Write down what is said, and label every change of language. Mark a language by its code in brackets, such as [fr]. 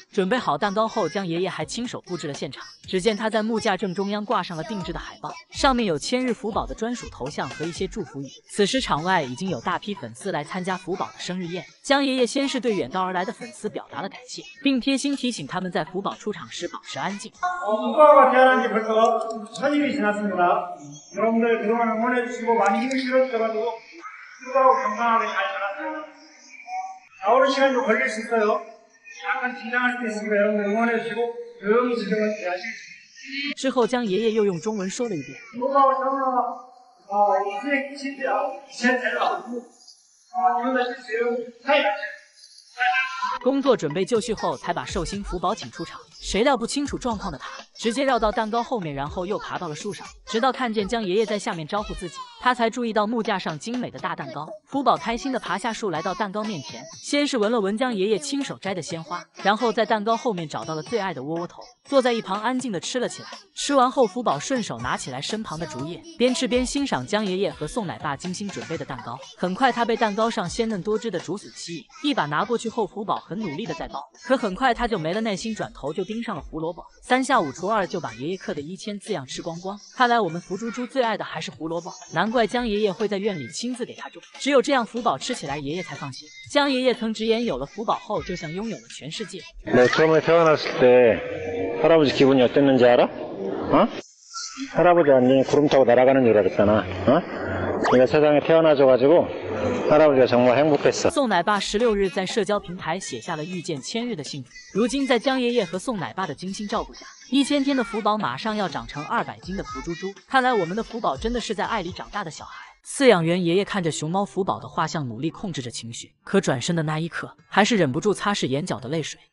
[zh] 准备好蛋糕后，江爷爷还亲手布置了现场。只见他在木架正中央挂上了定制的海报，上面有千日福宝的专属头像和一些祝福语。此时场外已经有大批粉丝来参加福宝的生日宴。江爷爷先是对远道而来的粉丝表达了感谢，并贴心提醒他们在福宝出场时保持安静。 [ko] 福宝가 태어난 지 벌써 1000일이 지났습니다. 여러분들 그동안 응원해주시고 많이 힘을 실어주셔가지고 수고하고 건강하게 잘 자랐어요. 나오는 시간이 좀 걸릴 수 있어요. 약간 긴장할 수 있으니까 여러분들 응원해주시고 조용히 지켜만 해야지. [zh] 之后江爷爷又用中文说了一遍。工作准备就绪后，才把寿星福宝请出场。谁料不清楚状况的他，直接绕到蛋糕后面，然后又爬到了树上，直到看见江爷爷在下面招呼自己，他才注意到木架上精美的大蛋糕。福宝开心地爬下树，来到蛋糕面前，先是闻了闻江爷爷亲手摘的鲜花，然后在蛋糕后面找到了最爱的窝窝头，坐在一旁安静地吃了起来。吃完后，福宝顺手拿起来身旁的竹叶，边吃边欣赏江爷爷和宋奶爸精心准备的蛋糕。很快，他被蛋糕上鲜嫩多汁的竹笋吸引，一把拿过去后，福宝很努力地在剥，可很快他就没了耐心，转头就盯上了胡萝卜，3下5除2就把爷爷刻的1000字样吃光光。看来我们福猪猪最爱的还是胡萝卜，难怪江爷爷会在院里亲自给他种，只有这样福宝吃起来爷爷才放心。江爷爷曾直言，有了福宝后就像拥有了全世界。 [ko] 너 처음에 태어났을 때 할아버지 기분이 어땠는지 알아? 어? 할아버지 완전히 구름 타고 날아가는 줄 알았잖아. 어? 내가 세상에 태어나줘가지고 할아버지가 정말 행복했어. [zh] 宋奶爸16日在社交平台写下了遇见1000日的幸福。如今在江爷爷和宋奶爸的精心照顾下，1000天的福宝马上要长成200斤的福猪猪。看来我们的福宝真的是在爱里长大的小孩。饲养员爷爷看着熊猫福宝的画像，努力控制着情绪，可转身的那一刻，还是忍不住擦拭眼角的泪水。